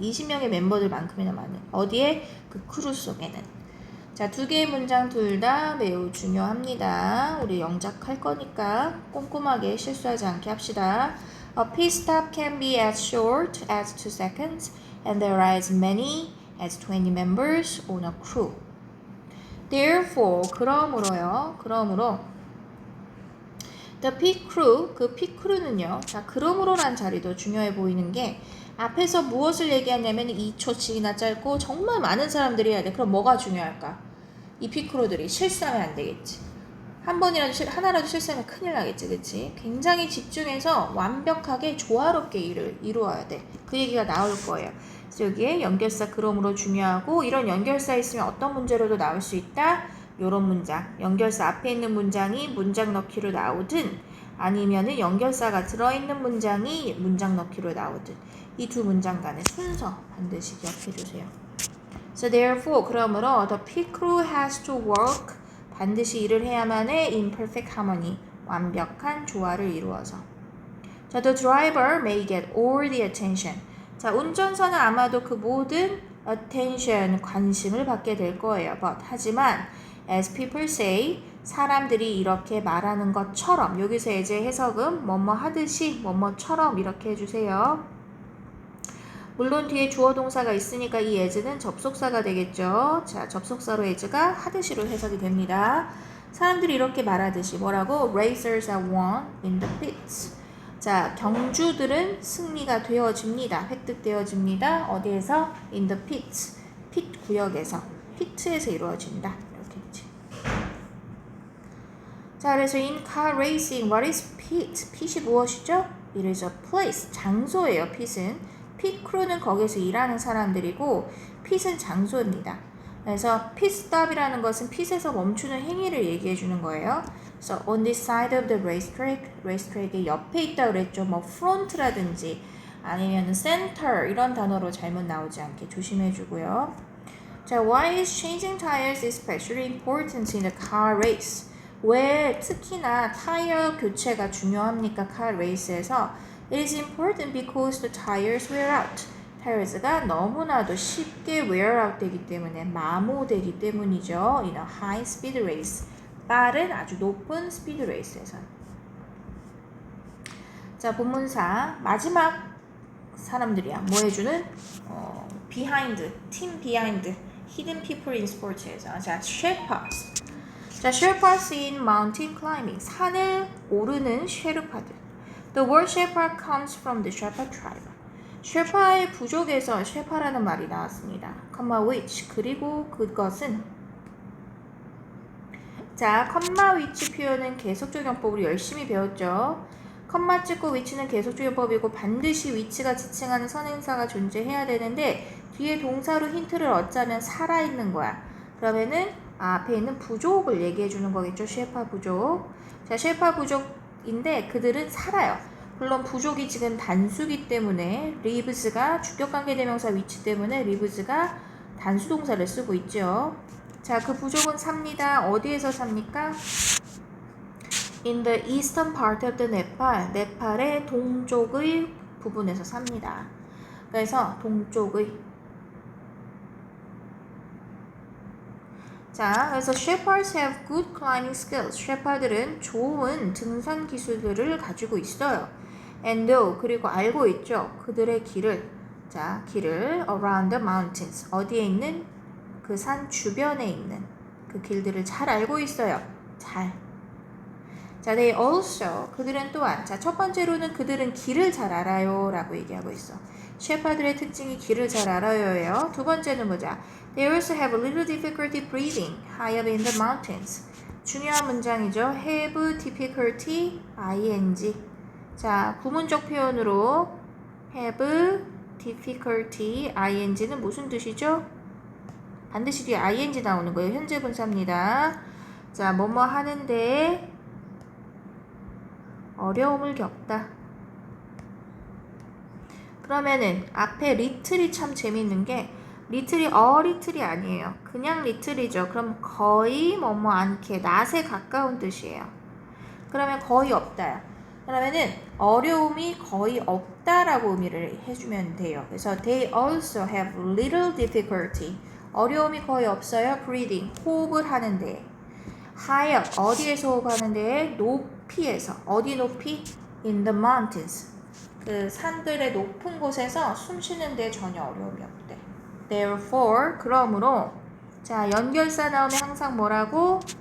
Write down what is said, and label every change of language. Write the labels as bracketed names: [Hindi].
[Korean] 20명의 멤버들만큼이나 많은. 어디에? 그 크루 속에는. 자, 두 개의 문장 둘 다 매우 중요합니다. 우리 영작할 거니까 꼼꼼하게 실수하지 않게 합시다. [English] A pit stop can be as short as 2 seconds and there are as many as 20 members on a crew. Therefore, [Korean] 그러므로 [English] the pit crew, 그 pit crew는요. [Korean] 자, 그러므로란 자리도 중요해 보이는 게 앞에서 무엇을 얘기하냐면 2초씩이나 짧고 정말 많은 사람들이 해야 돼. 그럼 뭐가 중요할까? 이 pit crew들이 실수하면 안 되겠지. 하나라도 실수하면 큰일 나겠지, 그치? 굉장히 집중해서 완벽하게 조화롭게 일을 이루어야 돼. 그 얘기가 나올 거예요. 그래서 여기에 연결사 그러므로 중요하고, 이런 연결사 있으면 어떤 문제로도 나올 수 있다? 요런 문장. 연결사 앞에 있는 문장이 문장 넣기로 나오든 아니면은 연결사가 들어있는 문장이 문장 넣기로 나오든 이 두 문장 간의 순서 반드시 기억해 주세요. [English] So therefore, [Korean] 그러므로 [English] the pit crew has to work. [Korean] 반드시 일을 해야만 해. [English] in perfect harmony. [Korean] 완벽한 조화를 이루어서. [English] 자, the driver may get all the attention. [Korean] 자, 운전사는 아마도 그 모든 attention, 관심을 받게 될 거예요. But, 하지만 [English] as people say, [Korean] 사람들이 이렇게 말하는 것처럼, 여기서 이제 해석은 뭐뭐 하듯이, 뭐뭐처럼 이렇게 해주세요. 물론 뒤에 주어 동사가 있으니까 이 as는 접속사가 되겠죠. 자, 접속사로 as가 하듯이로 해석이 됩니다. 사람들이 이렇게 말하듯이 뭐라고? [English] Racers have won in the pits. [Korean] 자, 경주들은 승리가 되어집니다. 획득되어집니다. 어디에서? [English] In the pits. [Korean] pit 구역에서. pit에서 이루어진다. 이렇게 되지. 자, 그래서 [English] in car racing, what is pit? [Korean] pit이 무엇이죠? [English] It is a place. [Korean] 장소예요, pit은. pit crew는 거기서 일하는 사람들이고 pit은 장소입니다. 그래서 pit stop이라는 것은 pit에서 멈추는 행위를 얘기해 주는 거예요. [English] So on this side of the racetrack의 [Korean] 옆에 있다 그랬죠. 뭐 front라든지 아니면 center 이런 단어로 잘못 나오지 않게 조심해 주고요. [English] 자, why is changing tires especially important in the car race? [Korean] 왜 특히나 타이어 교체가 중요합니까? [English] car race에서 It is important because the tires wear out. [Korean] 타이어즈가 너무나도 쉽게 wear out 되기 때문에 마모되기 때문이죠. [English] In a high speed race. [Korean] 빠른 아주 높은 스피드 레이스에서. 자, 본문사 마지막 사람들이야. 뭐 해주는? [English] behind, team behind, hidden people in sports에서. 자, Sherpas. 자, Sherpas in mountain climbing. [Korean] 산을 오르는 쉐르파들. [English] The word Sherpa comes from the Sherpa tribe. [Korean] 쉐파의 부족에서 쉐파라는 말이 나왔습니다. which 그리고 그것은 자, which 표현은 계속적용법으로 열심히 배웠죠. 찍고 which는 계속적용법이고 반드시 which가 지칭하는 선행사가 존재해야 되는데 뒤에 동사로 힌트를 얻자면 살아있는 거야. 그러면은 앞에 있는 부족을 얘기해 주는 거겠죠. 셰파 부족. 자, 셰파 부족인데 그들은 살아요. 물론 부족이 지금 단수기 때문에 lives가 주격관계대명사 위치 때문에 lives가 단수 동사를 쓰고 있죠. 자, 그 부족은 삽니다. 어디에서 삽니까? [English] In the eastern part of the Nepal. [Korean] 네팔의 동쪽의 부분에서 삽니다. 그래서 동쪽의. [English] 자, 그래서 shepherds have good climbing skills. [Korean] 셰퍼들은 좋은 등산 기술들을 가지고 있어요. [English] And know, [Korean] 그리고 알고 있죠. 그들의 길을. 자, 길을 [English] around the mountains. [Korean] 어디에 있는? 그 산 주변에 있는 그 길들을 잘 알고 있어요. 잘. 자, [English] they also, [Korean] 그들은 또한. 자, 첫 번째로는 그들은 길을 잘 알아요 라고 얘기하고 있어. 셰퍼들의 특징이 길을 잘 알아요예요. 두 번째는 뭐죠? [English] They also have a little difficulty breathing high up in the mountains. [Korean] 중요한 문장이죠. have difficulty, ing. 자, 구문적 표현으로 have difficulty, ing는 무슨 뜻이죠? 반드시 뒤에 ing 나오는 거예요. 현재 분사입니다. 자, 뭐뭐 하는데 어려움을 겪다. 그러면은 앞에 리틀이 참 재밌는 게 리틀이 리틀이 아니에요. 그냥 리틀이죠. 그럼 거의 뭐뭐 않게 낫에 가까운 뜻이에요. 그러면 거의 없다. 그러면은 어려움이 거의 없다라고 의미를 해주면 돼요. [English] 그래서 they also have little difficulty. [Korean] 어려움이 거의 없어요. breathing, 호흡을 하는데. [English] high up, [Korean] 어디에서 호흡하는데? 높이에서. 어디 높이? [English] in the mountains. [Korean] 그 산들의 높은 곳에서 숨 쉬는데 전혀 어려움이 없대. [English] Therefore, [Korean] 그러므로. 자, 연결사 나오면 항상 뭐라고?